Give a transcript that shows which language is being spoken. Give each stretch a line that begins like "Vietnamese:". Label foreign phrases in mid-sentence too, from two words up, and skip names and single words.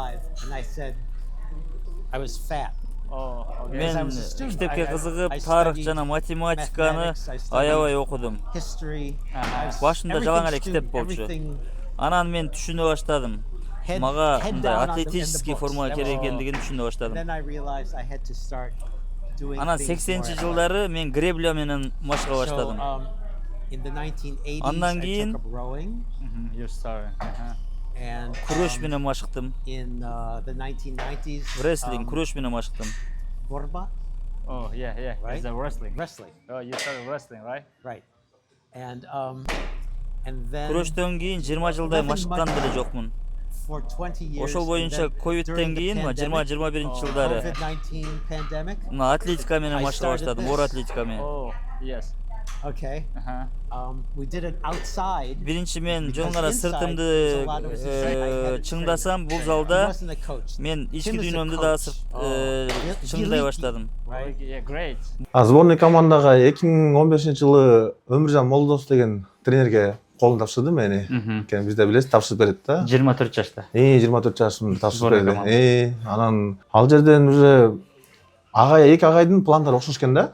Kyrgyz: Мен китепке кызыгып, тарых жана математиканы аябай окудум. Башында жалаң эле китеп болчу. Анан мен түшүнө баштадым. Мага мындай атлетический форма керек экендигин түшүнө баштадым.
English: doing
Kyrgyz: Анан
English: things
Kyrgyz: 80-ci
English: more
Kyrgyz: жылдары мен гребля менен машыга
English: So,
Kyrgyz: баштадым.
English: in the 1980s,
Kyrgyz: Андан
English: I
Kyrgyz: кийин-
English: took up rowing, You started. and
Kyrgyz: Күрөш менен машыктым.
English: in the 1990s, Wrestling,
Kyrgyz: күрөш менен машыктым.
English: borba, Oh, yeah. Right? It's a wrestling. wrestling, Oh, you started wrestling, right? right? And then
Kyrgyz: Күрөштөн кийин 20 жылдай машыккан деле жокмун.
English: for 20 years,
Kyrgyz: Ошол
English: and
Kyrgyz: боюнча
English: then
Kyrgyz: ковидтен
English: during the
Kyrgyz: кийин
English: pandemic,
Kyrgyz: 20-21 жылдары
English: COVID-19 pandemic.
Kyrgyz: мына атлетика менен
English: I
Kyrgyz: машыга
English: started
Kyrgyz: баштадым.
English: this.
Kyrgyz: Оор атлетика менен.
English: Oh, yes. Okay, Uh-huh. we did it outside.
Kyrgyz: Биринчи мен
English: Because
Kyrgyz: жоңара
English: inside
Kyrgyz: сыртымды
English: there's a lot of resistance. I had a
Kyrgyz: чыңдасам, бул
English: trainer.
Kyrgyz: залда
English: He wasn't a coach.
Kyrgyz: мен ички
English: Tim is a
Kyrgyz: дүйнөмдү да
English: coach. He
Kyrgyz: чыңдай
English: lead
Kyrgyz: баштадым.
English: you, right? Yeah, great.
Kyrgyz: Сборный командага 2015-жылы Өмүржан Молдос деген тренерге колун тапшырдым мени. Экен бизде билесиз, тапшырып берет да. 24 жашта. 24 жашымда тапшырып Сборный берди. команда. Анан ал жерден уже эки агайдын пландары окшош экен да.